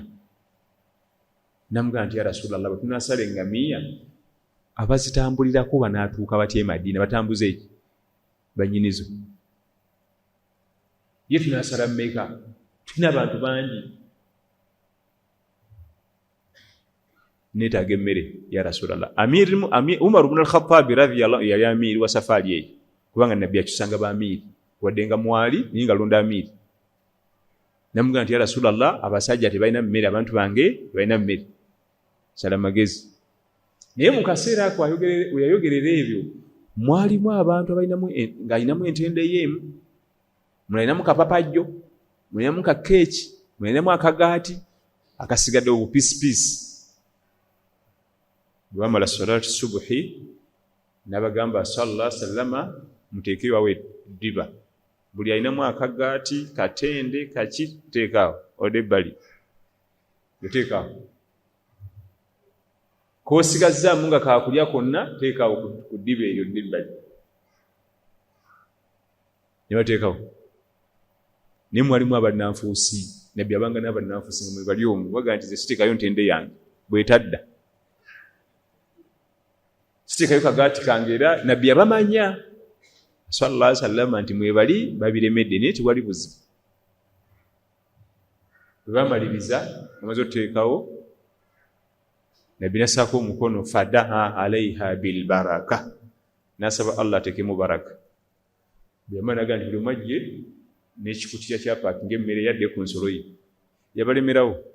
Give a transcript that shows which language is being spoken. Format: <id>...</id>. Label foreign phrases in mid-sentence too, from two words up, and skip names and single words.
<lg>Namugamba nti</lg> <ar>يا رسول الله,</ar> <lg>bwe tunasala engamiya abazitambulirako banaatuuka batya e Madiina, batambuze eki bannyinizo. Ye tunasala mmeka? Tulina abantu bangi, neetaaga emmere ya Rasulallah. Umar ibn al-Khattab radhiyallahu yali amiiri wa safaari eyo, kubanga Nabbi akyusanga ba amiiri wadde nga mwali naye nga londa amiiri. Namugamba nti</lg> <ar>يا رسول الله,</ar> <lg>abasajja tebalina mmere, abantu bange tebalina mmere, sala magezi. Naye mu kaseera ako we yayogerera ebyo mwalimu abantu ng'alinamu entende y'emu, mulinamu kapapajjo, mulinamu kakeeki, mulinamu akagaati akasigadde obupiisipiisi. Bwe bamala</lg> <ar>صلاة الصبح</ar> <lg>n'abagamba</lg> <ar>صلى الله عليه وسلم</ar> <lg>muteeke wawe ddiba, buli alinamu akagaati, katende, kaki teekaawo ode ebbali, yoteekaawo. Koosigazzaamu nga kaakulya konna teekaawo ku ddiba eryo ebbali, ne bateekawo. Naye mwalimu abannanfuusi, Nabbi abanga n'abannanfuusi nga mwe bali omwo, baga nti ze siteekayo ntende yange bwetadda, siteekayo kagaati kange. Era Nabbi abamanya</lg> <ar>صلى الله عليه وسلم</ar> <lg>nti mwebali babiremedde, naye tewali buzibu. Bwe bamaliriza amaze otuteekawo, Nabbi nassaako omukono,</lg> <ar>فدعا عليها بالبركة,</ar> <lg>nasaba Allah ateekemu baraka. Bwe yamala n'agamba nti buli omajje n'ekikutiya kya paakinga emmere yadde ku nsolo ye, yabalemerawo.</lg>